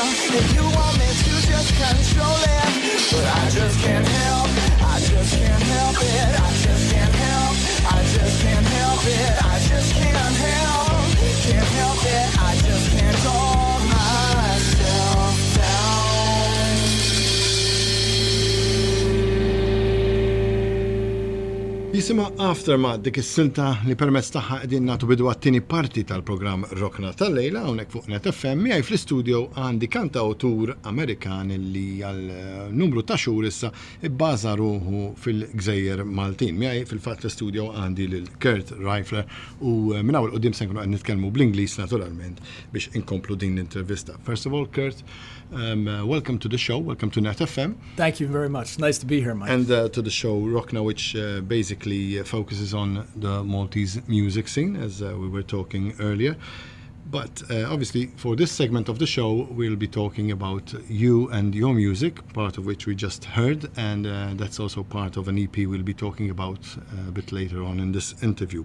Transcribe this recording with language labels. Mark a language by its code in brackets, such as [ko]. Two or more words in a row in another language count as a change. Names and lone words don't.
[en] And you want me to just control it, but I just can't help. I just can't help it. I just can't help. I just can't help it. I just can't help. Can't help it. I just can't calm myself down. [mt] Jisima Aftermath dik is-silta li permezz tagħha qegħdin nagħtu bidu għat-tieni parti tal-programm Rockna tal-lejla hawnhekk fuq Net FM miegħi fl-istudio għandi kantawtur Amerikan li għal numru ta' xhur issa ibbaża ruħu fil-Gżejjer Maltin. Miegħi fil-fatt fl-istudio għandi lil Kurt Reifler u minn hawn il-qudiem se nkunu qed nitkellmu bl-Ingliż naturalment biex inkomplu din l-intervista. [en] First of all, Kurt, welcome to the show. Welcome to Net FM. Thank you very much. Nice to be here, Mike. And to the show Rockna, which basically focuses on the Maltese music scene, as we were talking earlier. But obviously, for this segment of the show, we'll be talking about you and your music, part of which we just heard, and that's also part of an EP we'll be talking about a bit later on in this interview.